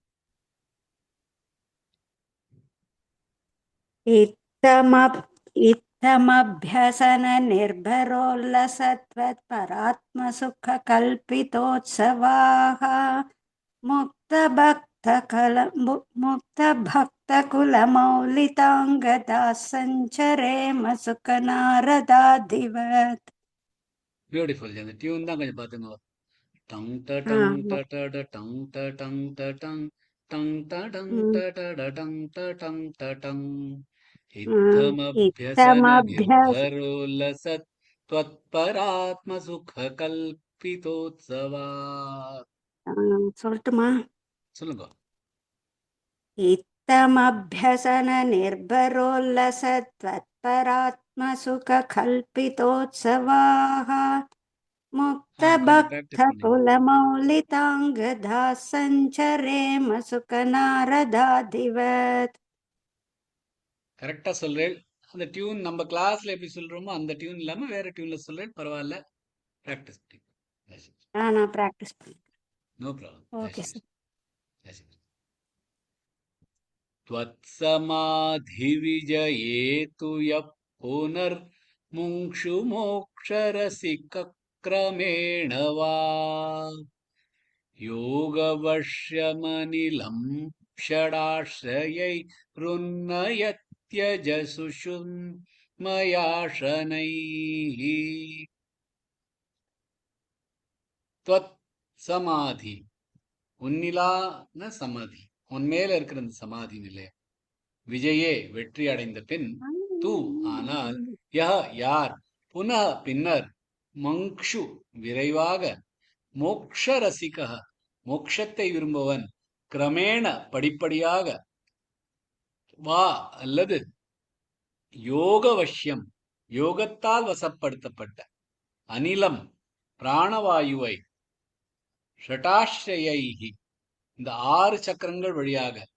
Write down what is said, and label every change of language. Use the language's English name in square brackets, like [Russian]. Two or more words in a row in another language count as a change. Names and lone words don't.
[Sanskrit] इत्थमभ्यसन निर्भरोल्लसत्वत्परात्मसुखकल्पितोत्सवाः मुक्तभक्तकुलमौलिताङ्गदाः सञ्चरेम सुखनारदादिवत्. [Tamil] பியூட்டிஃபுல். அந்த டியூன் தான் கொஞ்சம் பார்த்துங்க. டங் ட ஆ, டங் ட ட ட டங் ட டங் ட டங் டங் ட டங் ட ட ட டங் ட டங் ட டங். [Sanskrit] इत्थमभ्यसन इत्थमभ्यस निर्भरोल्लसत् त्वत्परात्मसुखकल्पितोत्सवा. [Tamil] சொல்லட்டுமா? சொல்லுங்க. [Sanskrit] इत्थमभ्यसन निर्भरोल्लसत्वत्परात्मसुखकल्पितोत्सवाः [Tamil] கொஞ்சம் practice பண்ணீங்க. [Sanskrit] मुक्तभक्तकुलमौलिताङ्गदाः सञ्चरेम सुखनारदादिवत्. [Tamil] கரெக்டா சொல்றேன். அந்த டியூன் நம்ம கிளாஸ்ல எப்படி சொல்றோமோ அந்த டியூன் இல்லாம வேற டியூன்ல சொல்றேன். பரவாயில்ல, பிராக்டிஸ் பண்ணீங்க. நான் ப்ராக்டிஸ் பண்ணேன். [English] no problem. [Tamil] ஓகே சார். [Sanskrit] त्वत्समाधिविजयेतु यः पुनर्मुमुक्षुमोक्षरसिकक्रमेण वा योगवश्यमनिलं षडाश्रयैरुन्नयत्यजसुषुम्मया शनैः. त्वत् समाधि [Tamil] உன்னிலான சமாதி, உன் மேல இருக்கிற அந்த சமாதி நிலை. விஜயே வெற்றி அடைந்த பின், தூ ஆனால், யார், புனः பின்னர், மங்ஷு விரைவாக, [Sanskrit] मोक्ष रसिक [Tamil] மோக்ஷத்தை விரும்புவன், கிரமேண படிப்படியாக, வா அல்லது [Sanskrit] योग वश्यम् [Tamil] யோகத்தால் வசப்படுத்தப்பட்ட, அனிலம் பிராணவாயுவை, ஷடாஸ்ரயைஹி இந்த 6 சக்கரங்கள் வழியாக,